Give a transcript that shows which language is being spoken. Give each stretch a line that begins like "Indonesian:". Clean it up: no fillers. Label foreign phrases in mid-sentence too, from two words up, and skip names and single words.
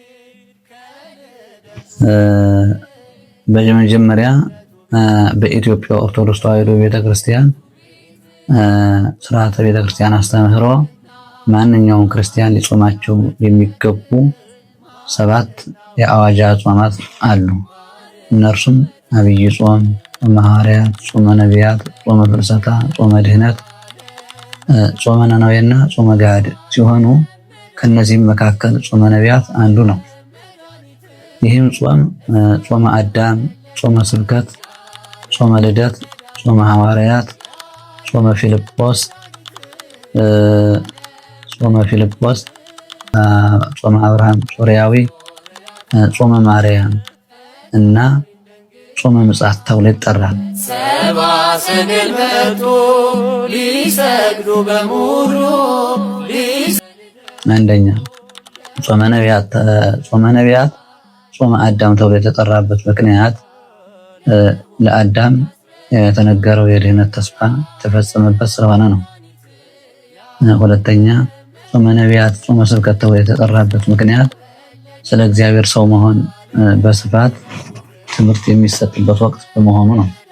Amharic: በመጀመሪያ በኢትዮጵያ ኦርቶዶክስ ተዋሕዶ ቤተክርስቲያን ስርዓተ ቤተክርስቲያን አስተምህሮ ማንኛውም ክርስቲያን ሊጾማቸው የሚገቡ 7 የአዋጅ አጽዋማት አሉ። እነርሱም አብይ ጾም፣ ጾመ ሐዋርያት፣ ጾመ ነቢያት፣ ጾመ ፍልሰታ፣ ጾመ ድህነት፣ ጾመ ነነዌና ጾመ ገሃድ ሲሆኑ ከነዚህም መካከል ጾመ ነቢያት አንዱ ነው። ይህም ጾም ጾመ አዳም፣ ጾመ ስብከት፣ ጾመ ልደት፣ ጾመ ሐዋርያት፣ ጾመ ፊልጶስ፣ ጾመ አብርሃም ሶርያዊ፣ ጾመ ማርያም እና ጾመ ምጽአት ተብሎ ይጠራል። ሰብአ ሰገል መጡ ሊሰግዱ በሙሉ። አንደኛ ጾመ ነቢያት ጾመ አዳም ተብሎ የተጠራበት ምክንያት ለአዳም የተነገረው የድህነት ተስፋ የተፈጸመበት ስለሆነ ነው። ሁለተኛ ጾመ ነቢያት ጾመ ስብከት ተብሎ የተጠራበት ምክንያት ስለ እግዚአብሔር ሰው መሆን በስፋት ትምህርት የሚሰጥበት ወቅት በመሆኑ ነው።